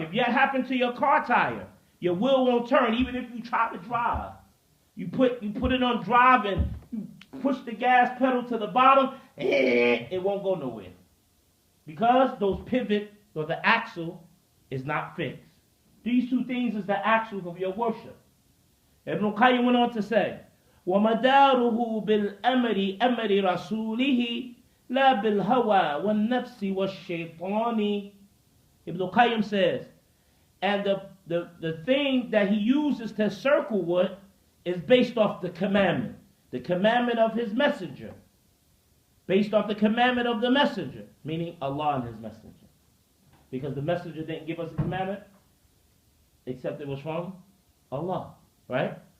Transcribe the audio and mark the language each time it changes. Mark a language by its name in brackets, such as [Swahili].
[English] If that happened to your car tire, your wheel won't turn even if you try to drive. You put it on drive and you push the gas pedal to the bottom, it won't go nowhere. Because those pivot, or the axle, is not fixed. These two things is the axle of your worship. Ibn Qayyim went on to say, [Arabic] وَمَدَارُهُ بِالْأَمْرِ أَمْرِ رَسُولِهِ لَا بِالْهَوَى وَالنَّفْسِ وَالشَّيْطَانِ. [English] Ibn Qayyim says, and the thing that he uses to circle with is based off the commandment of his messenger, based off the commandment of the messenger, meaning Allah and his messenger. Because the messenger didn't give us a commandment, except it was from Allah, right?